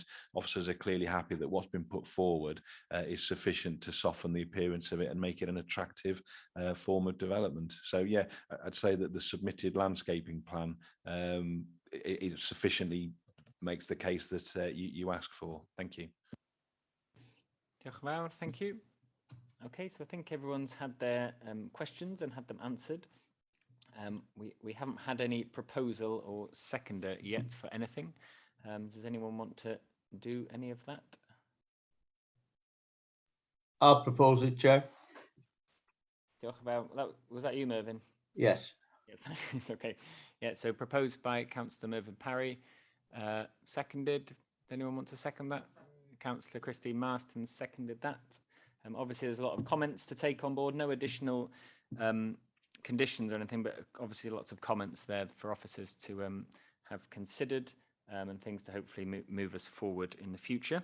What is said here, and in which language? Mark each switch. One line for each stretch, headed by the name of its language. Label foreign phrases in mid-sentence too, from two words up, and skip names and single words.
English: Officers are clearly happy that what's been put forward is sufficient to soften the appearance of it and make it an attractive form of development. So yeah, I'd say that the submitted landscaping plan it sufficiently makes the case that you ask for. Thank you.
Welsh: Diolch yn fawr,
English: thank you. Okay, so I think everyone's had their questions and had them answered. We haven't had any proposal or seconder yet for anything. Does anyone want to do any of that? I'll propose it, Chair.
Welsh: Diolch yn fawr.
English: Was that you, Mervyn? Yes. Yeah, it's okay. Yeah, so proposed by Councillor Mervyn Parry, seconded. Anyone want to second that? Councillor Christine Marston seconded that. Obviously, there's a lot of comments to take on board. No additional conditions or anything, but obviously lots of comments there for officers to have considered and things to hopefully move us forward in the future.